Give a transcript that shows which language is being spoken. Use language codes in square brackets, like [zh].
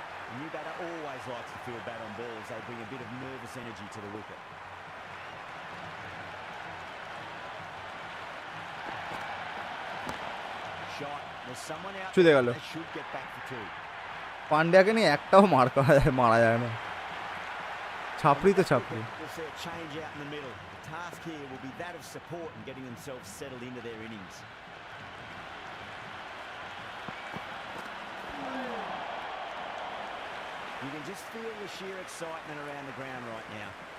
[en] The new batter always likes to field bat on balls. They bring a bit of nervous energy to the wicket. Shot. There's someone out there. They should get back for 2. [bn] পান্ডিয়াকে নিয়ে একটাও মারা যায় না, ছাপড়ি তো ছাপড়ি। [en] We'll see a change out in the middle. The task here will be that of support and getting themselves settled into their innings. You can just feel the sheer excitement around the ground right now.